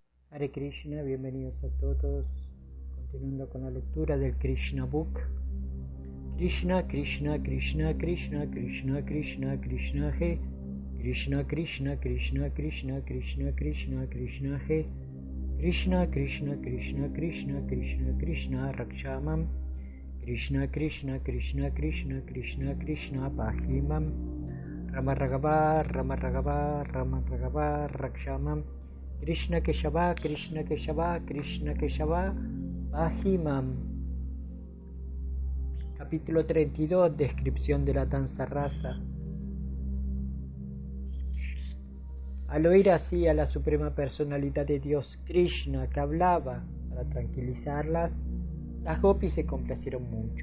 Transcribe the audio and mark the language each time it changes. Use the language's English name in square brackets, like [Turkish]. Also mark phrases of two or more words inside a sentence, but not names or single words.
[Sanskrit] Hare Krishna, [Spanish] bienvenidos a todos. Continuando con la lectura del Krishna Book. [Sanskrit] Krishna, Krishna, Krishna, Krishna, Krishna, Krishna, Krishna, He. Krishna, Krishna, Krishna, Krishna, Krishna, Krishna, Krishna, He. Krishna, Krishna, Krishna, Krishna, Krishna, Krishna, Rakshamam. Krishna, Krishna, Krishna, Krishna, Krishna, Krishna, Pahimam. Rama Ragava, Rama Ragava, Rama Ragava, Rakshamam. Krishna Keshava, Krishna Keshava, Krishna Keshava, Pahimam. [Spanish] Capítulo 32, descripción de la danza rasa. Al oír así a la Suprema Personalidad de Dios, Krishna, que hablaba para tranquilizarlas, las gopis se complacieron mucho.